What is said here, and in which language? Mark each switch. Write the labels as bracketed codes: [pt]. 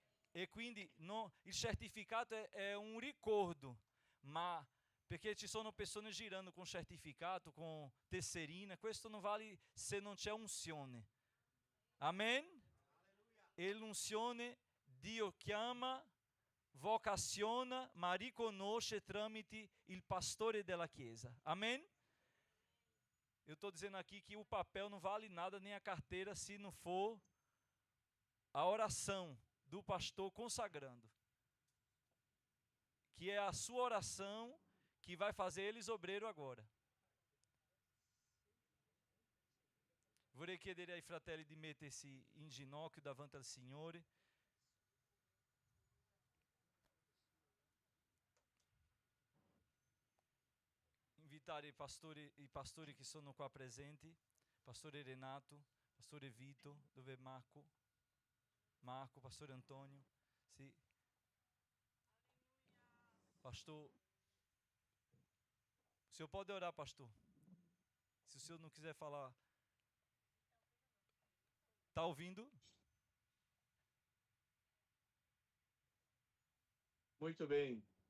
[it] E quindi il certificato è un ricordo, ma perché ci sono persone girando con certificato, con tesserina, questo non vale se non c'è unzione. Amen? E l'unzione Dio chiama, vocaziona, ma riconosce tramite il pastore della Chiesa. Amen? [pt] Eu estou dizendo aqui que o papel não vale nada, nem a carteira, se não for a oração do pastor consagrando. Que é a sua oração que vai fazer eles obreiro agora. [it] Vorrei chiedere ai fratelli di mettersi in ginocchio davanti al Signore. Invitare i pastori che sono qua presenti, pastore Renato, pastore Vito, dove è Marco, pastore Antonio, sì. [pt] Pastor, o senhor pode orar, pastor. Se o senhor não quiser falar. Está ouvindo? Muito bem.